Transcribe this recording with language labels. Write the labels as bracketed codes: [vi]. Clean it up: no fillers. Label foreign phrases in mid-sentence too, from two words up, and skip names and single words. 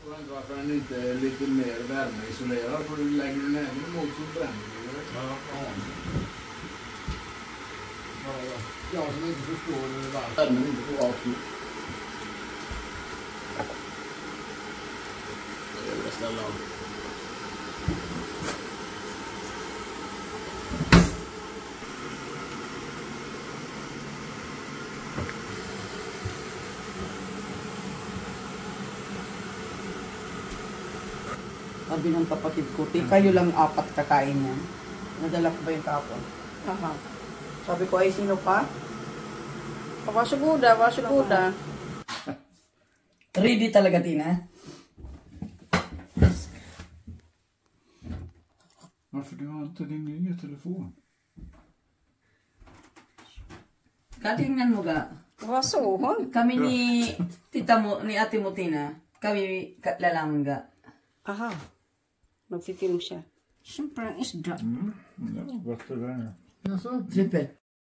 [sv] varför den inte är lite mer värmeisolerad, för du lägger den även emot så bränner det. Ja. Jag som inte förstår varför värmen inte får rakt ut. Jag vill ställa av. [tl] Sabi ng kapatid ko, kayo lang 4 kakain yan. Nadala ko ba yung kapon? Aha. Sabi ko, ay sino pa? [sv] Varsågoda, varsågoda. [tl] Ready talaga, Tina? [sv] Varför du har inte din nya telefon? [tl] Katingnan mo ga. [sv] Vad så hon? [tl] Kami ni tita mo, ni ate mo, Tina. Kami lalaman ga. Aha. Magfilm siya. Siyempre ang isda. [sv] Ja, vad är det? Jaså? Trippel.